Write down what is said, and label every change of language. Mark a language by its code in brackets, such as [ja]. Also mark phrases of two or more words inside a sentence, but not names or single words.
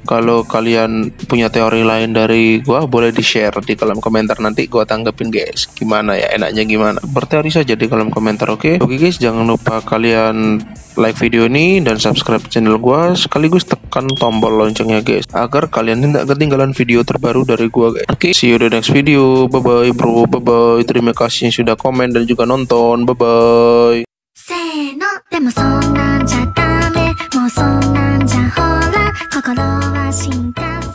[id] Kalau kalian punya teori lain dari gua, boleh di share di kolom komentar, nanti gua tanggepin guys. Gimana ya, enaknya gimana? Berteori saja di kolom komentar, oke? Oke guys, jangan lupa kalian like video ini dan [en] subscribe channel [id] gua, sekaligus tekan tombol loncengnya guys, agar kalian tidak ketinggalan video terbaru dari gua guys. Oke, [en] see you the next video. Bye bye bro, bye bye. [id] Terima kasih yang sudah komen dan juga nonton. [en] Bye bye. [ja] せーのでもそんなんじゃダメもうそんなんじゃほら心は進化